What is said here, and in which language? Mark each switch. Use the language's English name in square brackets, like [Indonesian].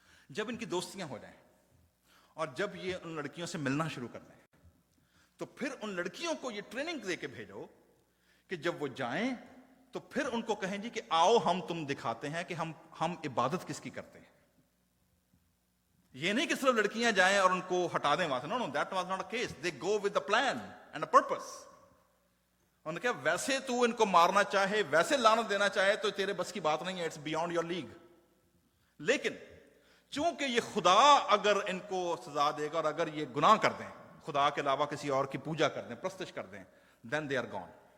[Urdu] جب ان کی دوستیاں ہو جائیں اور جب یہ ان لڑکیوں سے ملنا شروع کر دیں تو پھر ان لڑکیوں کو یہ ٹریننگ دے کے بھیجو کہ جب وہ جائیں تو پھر ان کو کہیں جی کہ آؤ ہم تم دکھاتے ہیں کہ ہم عبادت کس کی کرتے ہیں. یہ نہیں کہ صرف لڑکیاں جائیں اور ان کو ہٹا دیں وہاں سے. [English] No that was not a case. They go with a plan and a purpose. [Urdu] انہوں نے کہا ویسے تو ان کو مارنا چاہے، ویسے لعنت دینا چاہے تو تیرے بس کی بات نہیں ہے، [English] It's beyond your league. [Urdu] لیکن چونکہ یہ خدا اگر ان کو سزا دے گا اور اگر یہ گناہ کر دیں، خدا کے علاوہ کسی اور کی پوجا کر دیں، پرستش کر دیں، [English] Then they are gone.